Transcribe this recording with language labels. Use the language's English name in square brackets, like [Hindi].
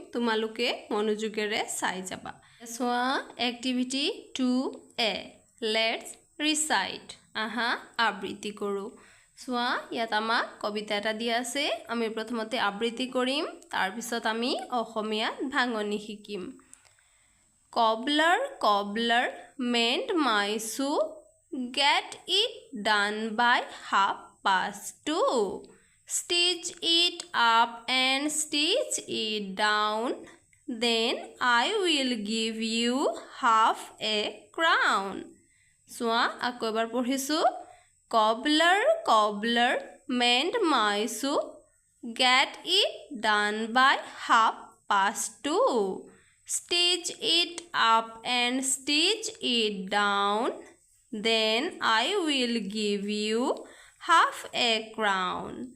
[Assamese] তোমালোকে মনোযোগেৰে চাই যাবা। সোৱা এক্টিভিটি 2A [English] Let's recite. [Assamese] আহা আবৃত্তি কৰো। সোৱা ইয়াত আমাক কবিতা এটা দিয়া আছে। আমি প্ৰথমতে আবৃত্তি কৰিম, তাৰ পিছত আমি অসমীয়াত ভাঙনি শিকিম। [English] Cobbler, cobbler, mend my shoe, get it done by 2:30. Stitch it up and stitch it down, then I will give you half a crown. [Assamese] Soa আকৌ এবাৰ পঢ়িছো। [English] Cobbler, cobbler, mend my shoe, get it done by 2:30. Stitch it up and stitch it down, then I will give you half a crown.